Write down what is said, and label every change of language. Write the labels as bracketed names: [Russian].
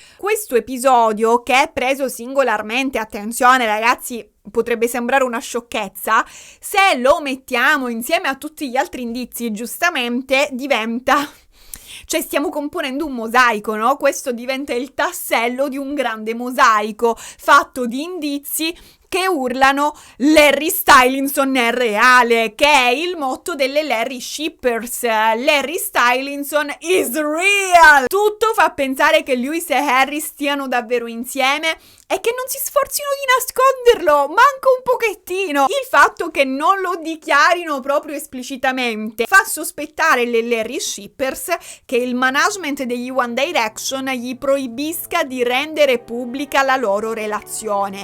[Italian] Questo episodio, che è preso singolarmente, attenzione ragazzi, potrebbe sembrare una sciocchezza, se lo mettiamo insieme a tutti gli altri indizi, giustamente diventa... Cioè stiamo componendo un mosaico, no? Questo diventa il tassello di un grande mosaico fatto di indizi che urlano Larry Stylinson è reale, che è il motto delle Larry Shippers. [English] Larry Stylinson is real! [Italian] Tutto fa pensare che Lewis e Harry stiano davvero insieme e che non si sforzino di nasconderlo, manco un pochettino. Il fatto che non lo dichiarino proprio esplicitamente fa sospettare le Larry Shippers che il management degli One Direction gli proibisca di rendere pubblica la loro relazione.